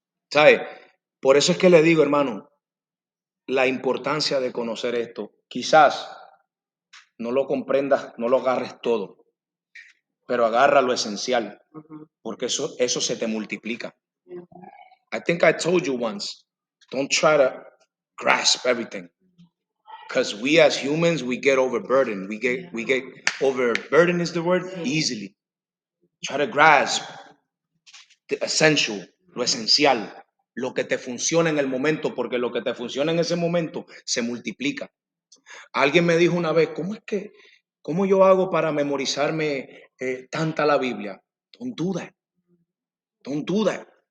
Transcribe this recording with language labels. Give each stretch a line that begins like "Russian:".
Spanish: ¿Sabe? Por eso es que le digo, hermano, la importancia de conocer esto. Quizás no lo comprendas, no lo agarres todo, pero agarra lo esencial, porque eso se te multiplica.
English: I think I told you once, don't try to grasp everything. Because we as humans, we get overburdened. We get overburdened is the word, easily. Try to grasp the essential,
Spanish: lo esencial, lo que te funciona en el momento, porque lo que te funciona en ese momento se multiplica. Alguien me dijo una vez, ¿cómo yo hago para memorizarme tanta la Biblia?
English: Don't do that. Don't do that.